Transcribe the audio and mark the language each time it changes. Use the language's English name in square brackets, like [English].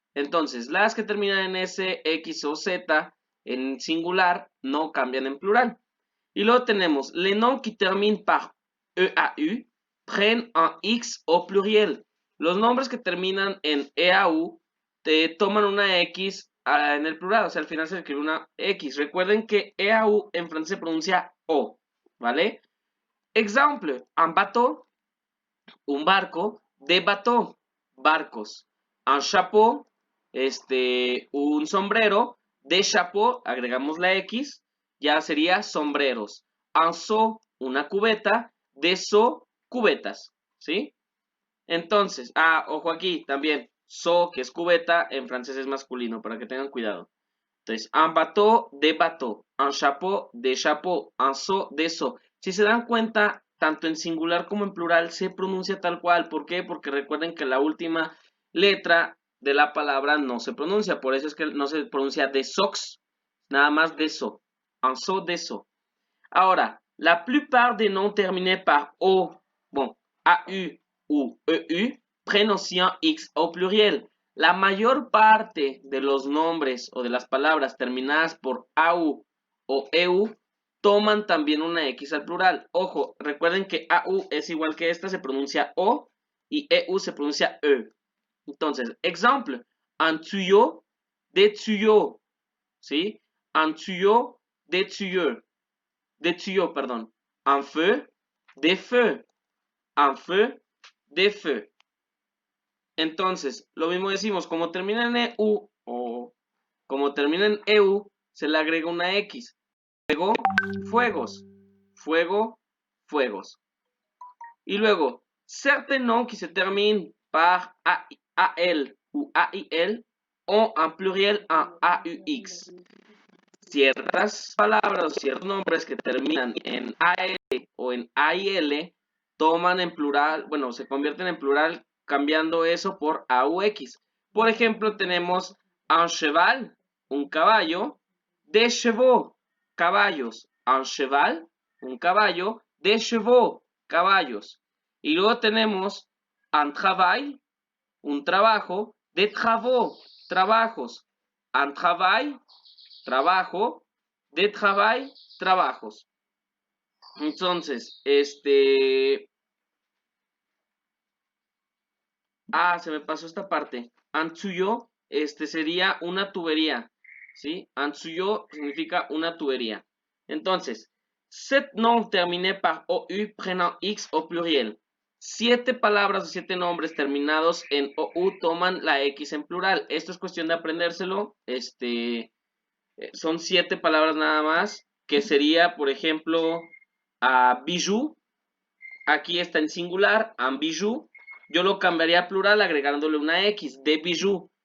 [Spanish] Entonces, las que terminan en S, X o Z en singular no cambian en plural. Y luego tenemos [French] les noms qui terminent par EAU prennent un X au pluriel. [Spanish] Los nombres que terminan en EAU te toman una X en el plural, o sea, al final se escribe una X. Recuerden que EAU en francés se pronuncia O, ¿vale? [French] Exemple, un bateau, [Spanish] un barco, [French] des bateaux, barcos. Un chapeau, [Spanish] un sombrero, [French] des chapeaux, [Spanish] agregamos la X, ya sería sombreros. [French] Un seau, [Spanish] una cubeta, [French] des seaux, [Spanish] cubetas, ¿sí? Entonces, ojo aquí también, seau, que es cubeta, en francés es masculino, para que tengan cuidado. [French] Entonces, un bateau, des bateaux, un chapeau, des chapeaux, un seau, des seaux. [Spanish] Si se dan cuenta, tanto en singular como en plural se pronuncia tal cual. ¿Por qué? Porque recuerden que la última letra de la palabra no se pronuncia. Por eso es que no se pronuncia des sox, nada más [French] des seaux. Un seau, des seaux. Ahora, la plupart des noms terminés par O, bon, AU ou EU, pronuncian X au pluriel. [Spanish] La mayor parte de los nombres o de las palabras terminadas por AU o EU toman también una X al plural. Ojo, recuerden que AU es igual que esta, se pronuncia O y EU se pronuncia E. Entonces, ejemplo, [French] un tuyau, des tuyaux, ¿sí? Un tuyau, des tuyaux. Des tuyaux, perdón. Un feu, des feux. Un feu, des feux. [Spanish] Entonces, lo mismo decimos, como termina en EU o como termina en EU, se le agrega una X. Fuego, fuegos. Fuego, fuegos. Y luego, [French] certains noms qui se terminent par AL ou AIL ont un pluriel en AUX. [Spanish] Ciertas palabras o ciertos nombres que terminan en AL o en AIL toman en plural, bueno, se convierten en plural cambiando eso por AUX. Por ejemplo, tenemos [French] un cheval, [Spanish] un caballo, [French] des chevaux, [Spanish] caballos, un cheval, un caballo, des chevaux, caballos. Y luego tenemos [French] un travail, [Spanish] un trabajo, [French] des travaux, [Spanish] trabajos, un travail, trabajo, [French] de travail, [Spanish] trabajos. Entonces, se me pasó esta parte. Ansuyo, sería una tubería, ¿sí? Ansuyo significa una tubería. [French] Entonces, sept noms terminés par OU prennent X au pluriel. [Spanish] 7 palabras o 7 nombres terminados en OU toman la X en plural. Esto es cuestión de aprendérselo. Son 7 palabras nada más, que sería, por ejemplo, bijou. Aquí está en singular, un bijou. Yo lo cambiaría a plural agregándole una X, de bijou.